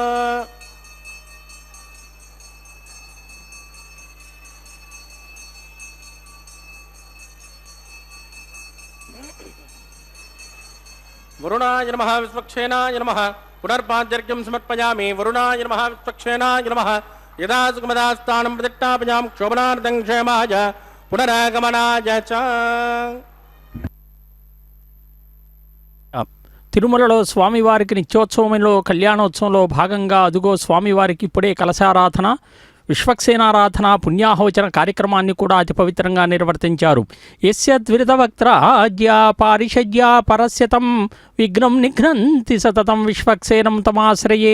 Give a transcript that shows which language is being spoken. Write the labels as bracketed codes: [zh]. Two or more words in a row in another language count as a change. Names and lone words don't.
[sa] वरुणाय नमः विश्वक्षेनाय नमः पुनर्पाद्यर्घ्यं समर्पयामि वरुणाय नमः विश्वक्षेनाय नमः यदा सुखमदास्थानं प्रतिष्ठापयां क्षोभनार्थं क्षेमाय पुनरागमनाय च [te] తిరుమలలో స్వామివారికి నిత్యోత్సవంలో కళ్యాణోత్సవంలో భాగంగా అదుగో స్వామివారికి ఇప్పుడే కలశారాధన విశ్వక్సేనారాధన పుణ్యాహోచన కార్యక్రమాన్ని కూడా అతి పవిత్రంగా నిర్వర్తించారు. [sa] యస్య ద్విరదవక్త్రాజ్యా పారిషజ్యా పరస్యతం విఘ్నం నిఘ్నంతి సతతం విశ్వక్సేనం తమాశ్రయే.